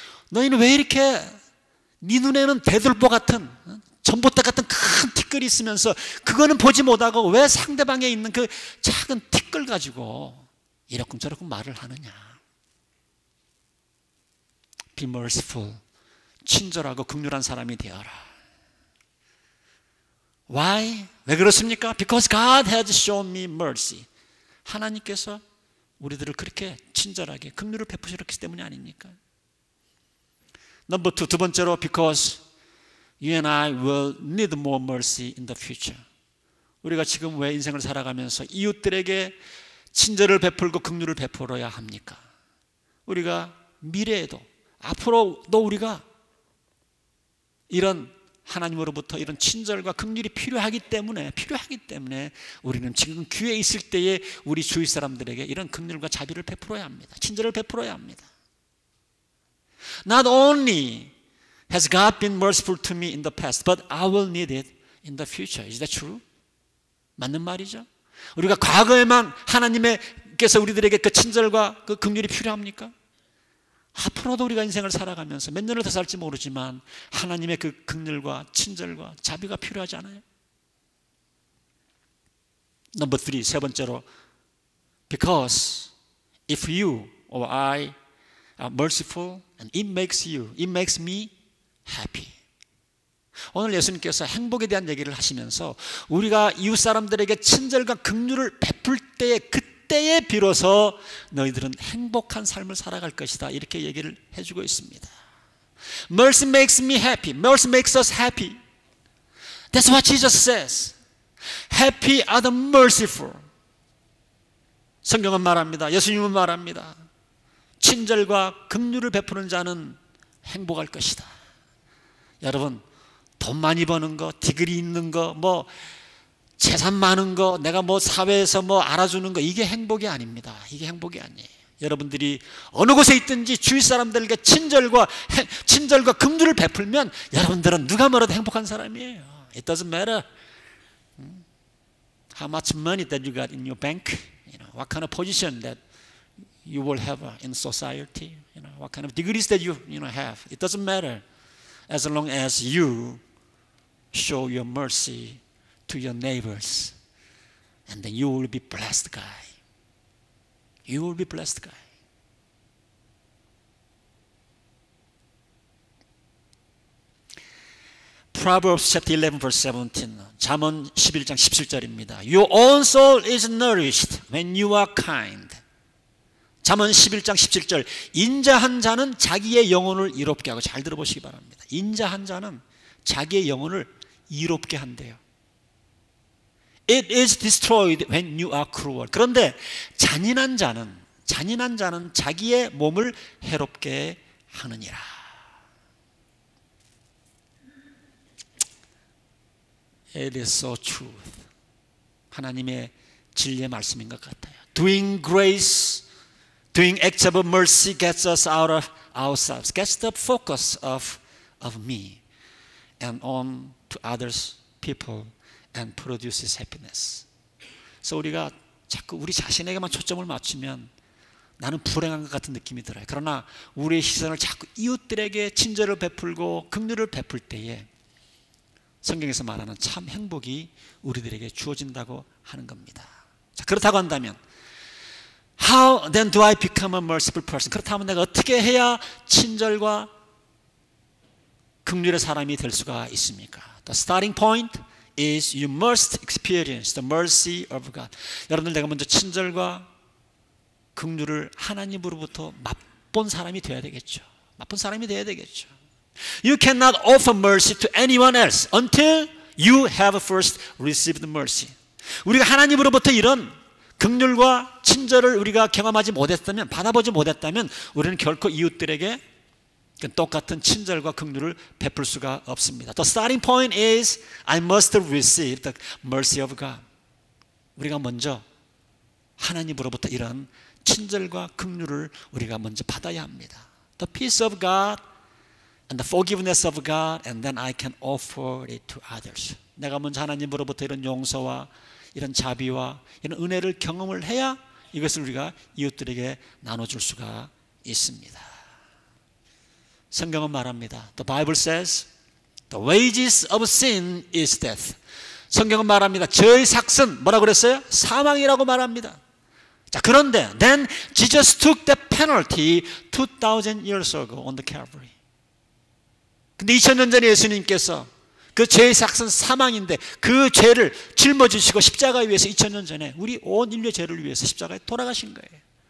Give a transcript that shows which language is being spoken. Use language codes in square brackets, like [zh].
[ko] 너희는 왜 이렇게 네 눈에는 대들보 같은 전봇대 같은 큰 티끌이 있으면서 그거는 보지 못하고 왜 상대방에 있는 그 작은 티끌 가지고 이러쿵저러쿵 말을 하느냐? [en] Be merciful. [ko] 친절하고 긍휼한 사람이 되어라. [en] Why? [ko] 왜 그렇습니까? [en] Because God has shown me mercy. [ko] 하나님께서 우리들을 그렇게 친절하게 긍휼을 베푸셨기 때문이 아닙니까? [en] Number 2, [ko] 두 번째로 [en] because you and I will need more mercy in the future. [ko] 우리가 지금 왜 인생을 살아가면서 이웃들에게 친절을 베풀고 긍휼을 베풀어야 합니까? 우리가 미래에도 앞으로도 우리가 이런 하나님으로부터 이런 친절과 긍휼이 필요하기 때문에 우리는 지금 기회에 있을 때에 우리 주위 사람들에게 이런 긍휼과 자비를 베풀어야 합니다. 친절을 베풀어야 합니다. [en] Not only has God been merciful to me in the past, but I will need it in the future. Is that true? [ko] 맞는 말이죠. 우리가 과거에만 하나님께서 우리들에게 그 친절과 그 긍휼이 필요합니까? 앞으로도 우리가 인생을 살아가면서 몇 년을 더 살지 모르지만 하나님의 그 긍휼과 친절과 자비가 필요하지 않아요? [en] Number 3, [ko] 세 번째로, [en] because if you or I are merciful and it makes me happy. [ko] 오늘 예수님께서 행복에 대한 얘기를 하시면서 우리가 이웃 사람들에게 친절과 긍휼을 베풀 때에 그때에 비로소 너희들은 행복한 삶을 살아갈 것이다, 이렇게 얘기를 해주고 있습니다. [en] Mercy makes me happy. Mercy makes us happy. That's what Jesus says. Happy are the merciful. [ko] 성경은 말합니다. 예수님은 말합니다. 친절과 긍휼을 베푸는 자는 행복할 것이다. 여러분, 돈 많이 버는 거, 디그리 있는 거, 뭐 재산 많은 거, 내가 뭐 사회에서 뭐 알아주는 거, 이게 행복이 아닙니다. 이게 행복이 아니에요. 여러분들이 어느 곳에 있든지 주위 사람들에게 친절과 긍휼을 베풀면 여러분들은 누가 뭐라도 행복한 사람이에요. [en] It doesn't matter how much money that you got in your bank, what kind of position that you will have in society, what kind of degrees that you have. It doesn't matter as long as you show your mercy to your neighbors, and then you will be blessed guy. You will be blessed guy. Proverbs chapter 11 verse 17. [ko] 잠언 11장 17절입니다. [en] Your own soul is nourished when you are kind. [ko] 잠언 11장 17절. 인자한 자는 자기의 영혼을 이롭게 하고, 잘 들어보시기 바랍니다. 인자한 자는 자기의 영혼을 이롭게 한대요. [en] It is destroyed when you are cruel. [ko] 그런데 잔인한 자는 자기의 몸을 해롭게 하느니라. [en] It is so true. [ko] 하나님의 진리의 말씀인 것 같아요. [en] Doing grace, doing acts of mercy gets us out of ourselves, gets the focus of me and on to others people and produces happiness. [ko] 그래서 우리가 자꾸 우리 자신에게만 초점을 맞추면 나는 불행한 것 같은 느낌이 들어요. 그러나 우리의 시선을 자꾸 이웃들에게 친절을 베풀고 긍휼을 베풀 때에 성경에서 말하는 참 행복이 우리들에게 주어진다고 하는 겁니다. 자, 그렇다고 한다면 [en] How then do I become a merciful person? [ko] 그렇다면 내가 어떻게 해야 친절과 긍휼의 사람이 될 수가 있습니까? [en] The starting point is you must experience the mercy of God. [ko] 여러분들, 내가 먼저 친절과 긍휼을 하나님으로부터 맛본 사람이 되어야 되겠죠. 맛본 사람이 되어야 되겠죠. [en] You cannot offer mercy to anyone else until you have first received mercy. [ko] 우리가 하나님으로부터 이런 긍휼과 친절을 우리가 경험하지 못했다면, 받아보지 못했다면 우리는 결코 이웃들에게 똑같은 친절과 긍휼을 베풀 수가 없습니다. [en] The starting point is I must receive the mercy of God. [ko] 우리가 먼저 하나님으로부터 이런 친절과 긍휼을 우리가 먼저 받아야 합니다. [en] The peace of God and the forgiveness of God, and then I can offer it to others. [ko] 내가 먼저 하나님으로부터 이런 용서와 이런 자비와 이런 은혜를 경험을 해야 이것을 우리가 이웃들에게 나눠줄 수가 있습니다. 성경은 말합니다. [en] The Bible says, the wages of sin is death. [ko] 성경은 말합니다. 죄의 삭은 뭐라고 그랬어요? 사망이라고 말합니다. 자, 그런데 [en] then Jesus took the penalty 2,000 years ago on the Calvary. [ko] 근데 2000년 전에 예수님께서 그 죄의 삭은 사망인데 그 죄를 짊어지시고 십자가에 위해서 2000년 전에 우리 온 인류의 죄를 위해서 십자가에 돌아가신 거예요.